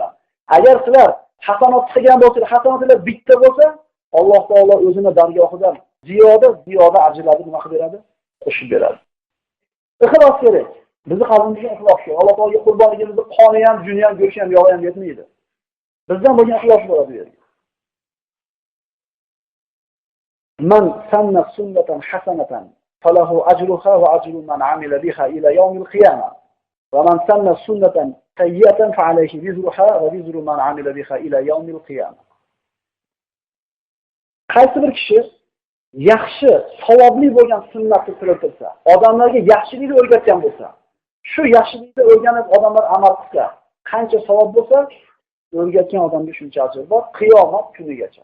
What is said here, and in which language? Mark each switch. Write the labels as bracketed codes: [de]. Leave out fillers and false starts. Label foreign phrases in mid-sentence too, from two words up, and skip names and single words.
[uz] Agar sizlar hasanat qilgan bo'lsangiz, hasanatlar bitta bo'lsa, Alloh taolo o'zini dargohidan ziyoda ajrlarni nima qilib beradi? Qo'shib beradi. Ixlos kerak. Bizni qalbimizga ixlos kerak. Alloh taologa qurbonligimizni qoni ham, juni ham, go'shti ham, yog'i ham yetmaydi. Bizdan bo'lgan ixlos bo'ladi bu yerga. [ar] من سن سنة حسنة فله أجرها وأجر من عمل بها إلى يوم القيامة. ومن سن سنة سيئة فعليه وزرها ووزر من عمل بها إلى يوم القيامة. [uz] Qaysi bir kishi yaxshi, savobli bo'lgan sunnatni tiltirsa, odamlarga yaxshilikni o'rgatgan bo'lsa, shu yaxshilikni o'rganib odamlar amal qilsa, qancha savob bo'lsa, o'rgatgan odamga shuncha ajr bor qiyomat kunigacha.